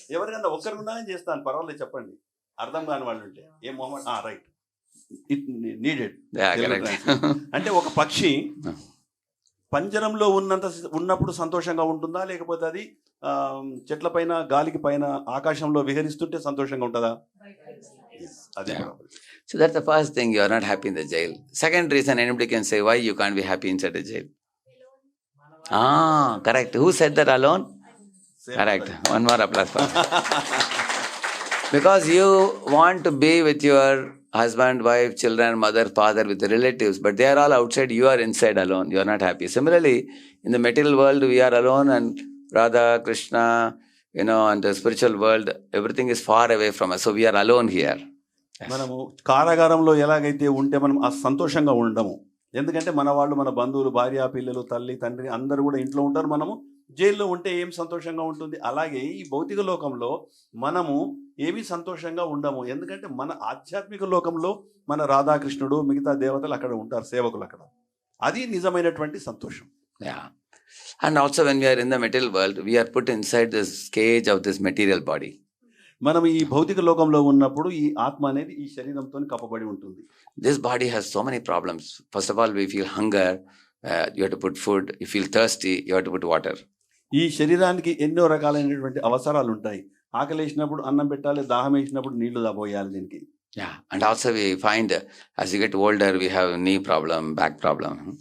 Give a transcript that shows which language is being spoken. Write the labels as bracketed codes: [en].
[te] ఎవరికన్నా ఒక్కరు ఉన్నాయని చేస్తాను, పర్వాలేదు చెప్పండి. అర్థం కాని వాళ్ళు ఉంటే ఏ మొహమ్మద్ [en] Right it needed. [te] అంటే ఒక పక్షి పంజరంలో ఉన్నప్పుడు సంతోషంగా ఉంటుందా, లేకపోతే అది చెట్ల పైన గాలికి పైన ఆకాశంలో విహరిస్తుంటే సంతోషంగా ఉంటుందా? అదే. [en] So that's the first thing, you are not happy in the jail. Second reason anybody can say why you can't be happy inside the jail. Correct. Who said that? Alone? Correct. One more applause for because you want to be with your husband, wife, children, mother, father, with the relatives, but they are all outside, you are inside alone. You are not happy. Similarly, in the material world, we are alone, and Radha, Krishna, and the spiritual world, everything is far away from us. So we are alone here. [te] మనము కారాగారంలో ఎలాగైతే ఉంటే మనం ఆ సంతోషంగా ఉండము. ఎందుకంటే మన వాళ్ళు, మన బంధువులు, భార్య, పిల్లలు, తల్లి, తండ్రి అందరూ కూడా ఇంట్లో ఉంటారు. మనము జైల్లో ఉంటే ఏం సంతోషంగా ఉంటుంది. అలాగే ఈ భౌతిక లోకంలో మనము ఏమీ సంతోషంగా ఉండము. ఎందుకంటే మన ఆధ్యాత్మిక లోకంలో మన రాధాకృష్ణుడు, మిగతా దేవతలు అక్కడ ఉంటారు, సేవకులు అక్కడ. అది నిజమైనటువంటి సంతోషం. Yeah. [en] And also when we are in the material world, we are put inside this cage of this material body. [te] మనం ఈ భౌతిక లోకంలో ఉన్నప్పుడు ఈ ఆత్మ అనేది ఈ శరీరంతో కప్పబడి ఉంటుంది. [en] This body has so many problems. First of all, we feel hunger, you have to put food. You feel thirsty, you have to put water. [te] ఈ శరీరానికి ఎన్నో రకాలైనటువంటి అవసరాలు ఉంటాయి. ఆకలి వేసినప్పుడు అన్నం పెట్టాలి, దాహం వేసినప్పుడు నీళ్లు పోయాలి దీనికి. [en] Yeah, and also we find as you get older, we have knee problem, back problem.